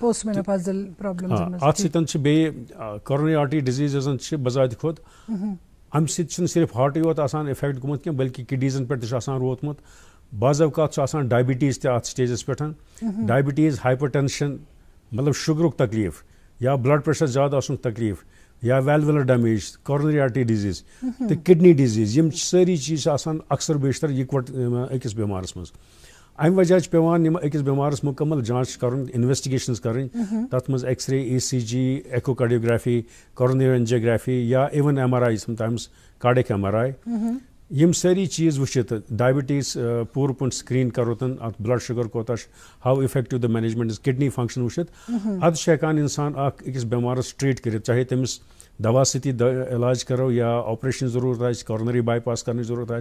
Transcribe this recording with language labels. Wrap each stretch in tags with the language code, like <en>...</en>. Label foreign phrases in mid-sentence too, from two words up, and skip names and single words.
<ks>اتھ سۭتۍ چھِ بیٚیہِ</ks> <en>coronary artery disease</en> <ks>یۄس زن چھِ بذاتہِ کھۄت امہِ سۭتۍ چھُنہٕ صرف ہارٹٕے یوت آسان افیکٹ گوٚمُت کینٛہہ بلکہِ کڈنیٖزن پٮ۪ٹھ تہِ چھُ آسان ووتمُت بعض اوقات چھُ آسان ڈایبٹیٖز تہِ اتھ سٹیجس پٮ۪ٹھ</ks> <en>diabetes hypertension</en> <ks>مطلب شُگرُک تکلیٖف یا</ks> <en>blood pressure</en> <ks>زیادٕ آسنُک تکلیٖف یا</ks> <en>valvular damage coronary artery disease</en> <ks>تہٕ</ks> <en>kidney disease</en> <ks>یِم سٲری چیٖز چھِ آسان اکثر بیشتر یِکوَٹہٕ أکِس بٮ۪مارس منٛز امہِ وجہ چھِ پیٚوان یِم أکِس بٮ۪مارس مُکمل جانچ کرُن انویسٹِگیشنز کرٕنۍ تتھ منٛز</ks> <en>X-ray ECG echocardiography coronary angiography</en> <ks>یا اِون</ks> <en>MRI sometimes cardiac MRI</en> <ks>یِم سٲری چیٖز وٕچھِتھ ڈایبٹیٖز پوٗرٕ پٲٹھۍ سکریٖن کرو تن اتھ</ks> <en>blood sugar</en> <ks>کوتاہ چھُ</ks> <en>how effective the management is kidney function</en> <ks>وٕچھِتھ ادٕ چھُ ہٮ۪کان انسان اکھ أکِس بٮ۪مارس ٹریٖٹ کٔرِتھ چاہے تٔمِس دوا سۭتی علاج کرو یا آپریشن ضروٗرت آسہِ</ks> <en>coronary bypass</en> <ks>کرنٕچ ضروٗرت آسہِ</ks>